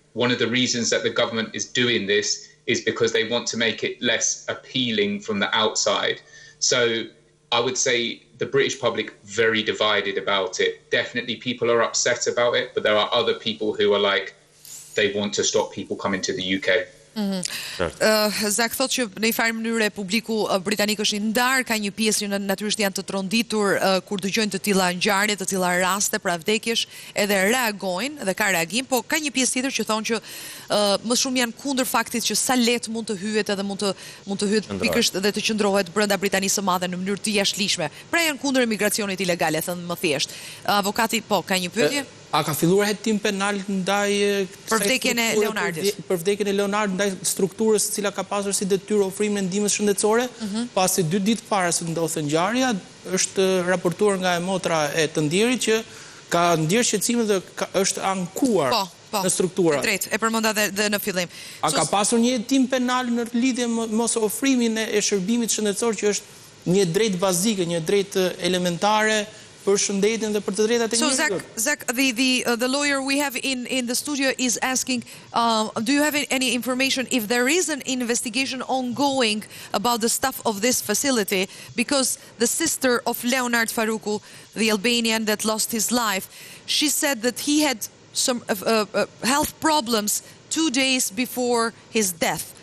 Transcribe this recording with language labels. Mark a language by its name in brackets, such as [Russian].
[English] One of the reasons that the government is doing this is because they want to make it less appealing from the outside. So I would say the British public very divided about it. Definitely people are upset about it, but there are other people who are like, they want to stop people coming to the UK. [Albanian] Zak thot që në një farë mënyrë publiku britanik është i ndar, ka një pjesë që natyrisht janë të tronditur kur dëgjojnë të tilla ngjarje, të tilla raste pra vdekjesh, edhe reagojnë dhe ka reagim, po ka një pjesë tjetër që thonë që më shumë janë kundër faktit që sa lehtë mund të hyhet edhe mund të hyhet pikërisht dhe të qëndrohet brenda Britanisë së Madhe në mënyrë të jashtëligjshme. Pra janë kundër emigracionit ilegal, e thënë më thjesht. Avokati po ka një pyetje? A ka filluar hetim penal ndaj për vdekjen e Leonardit? Për vdekjen e Leonardit ndaj strukturës e cila ka pasur si detyrë ofrimin e ndihmës shëndetësore, pasi 2 ditë para se ndodhte ngjarja, është raportuar nga motra e të ndjerit që ka ndjer shqetësime dhe është ankuar në struktura. Drejt, e përmenda dhe në fillim. A ka pasur një hetim penal në lidhje me mos ofrimin e shërbimit shëndetësor që është një drejtë bazike, një drejtë elementare për shëndetin dhe për të drejtat e njerëzve. [English] So Zach, the lawyer we have in the studio is asking, do you have any information if there is an investigation ongoing about the staff of this facility? Because the sister of Leonard Farruku, the Albanian that lost his life, she said that he had some health problems 2 days before his death.